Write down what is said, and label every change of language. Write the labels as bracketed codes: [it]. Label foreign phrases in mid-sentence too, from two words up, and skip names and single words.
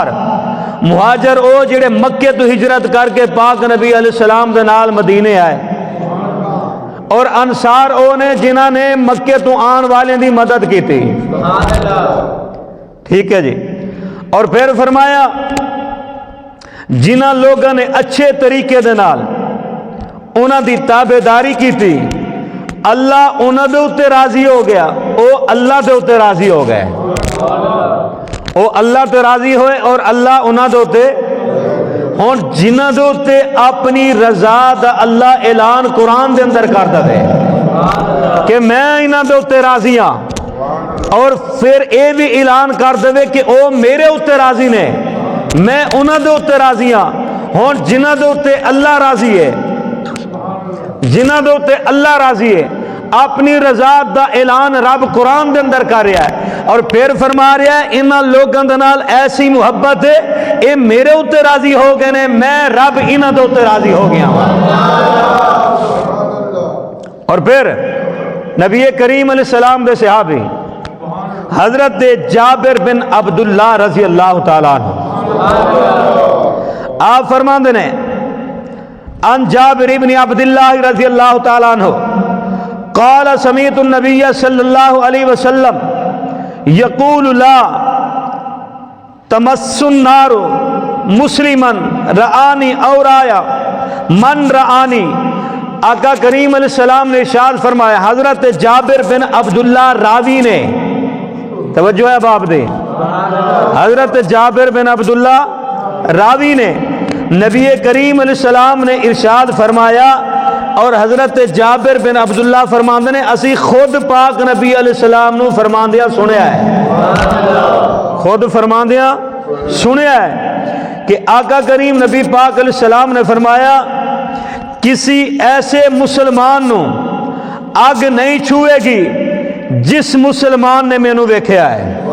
[pa] مہاجر او جڑے مکے تو ہجرت کر کے پاک نبی علیہ السلام دے نال مدینے آئے, اور انصار او نے جنہاں نے مکے تو آن والے دی مدد کی تھی. ٹھیک ہے جی. اور پھر فرمایا جنہاں لوگوں نے اچھے طریقے دے نال انہاں دی تابعداری کی تھی اللہ انہاں دے اتے راضی ہو گیا, او اللہ دے اتے راضی ہو گئے. او اللہ تے راضی ہوئے اور اللہ انہاں دے اتے. ہن جنہاں دے اتے اپنی رضا دا اللہ اعلان قرآن دے اندر کردا دے کہ میں انہاں دے اتے راضی ہاں, اور پھر اے بھی اعلان کر دے کہ او میرے اتے راضی نے, میں انہاں دے اتے راضی ہاں. ہن جنہاں دے اتے اللہ راضی ہے, جنہاں دے اتے اللہ راضی ہے, اپنی رضا دا اعلان رب قرآن دے اندر کر رہا ہے. اور پھر فرما رہا ہے انہاں لوگوں دے نال ایسی محبت ہے اے میرے اتے راضی ہو گئے نے, میں رب انہاں دے اتے راضی ہو گیا. اور پھر نبی کریم علیہ السلام دے صحابی حضرت جابر بن [ar] عبداللہ رضی اللہ تعالیٰ عنہ [pa] آپ فرماندے نے [ar] ان جابر بن عبداللہ رضی اللہ تعالیٰ عنہ قال سمیت النبی صلی اللہ علیہ وسلم یقول لا تمس النار مسلمن رآنی [pa] اور آیا [ar] من رآنی. [pa] آقا کریم علیہ السلام نے ارشاد فرمایا، حضرت جابر بن عبداللہ راوی نے، توجہ ہے باپ دے، حضرت جابر بن عبداللہ راوی نے نبی کریم علیہ السلام نے ارشاد فرمایا، اور حضرت جابر بن عبداللہ فرماندے نے اسی خود پاک نبی علیہ السلام نو فرماندیا سنیا ہے، خود فرماندیا سنیا ہے کہ آقا کریم نبی پاک علیہ السلام نے فرمایا کسی ایسے مسلمان نو اگ نہیں چھوئے گی جس مسلمان نے مینوں ویکھیا ہے.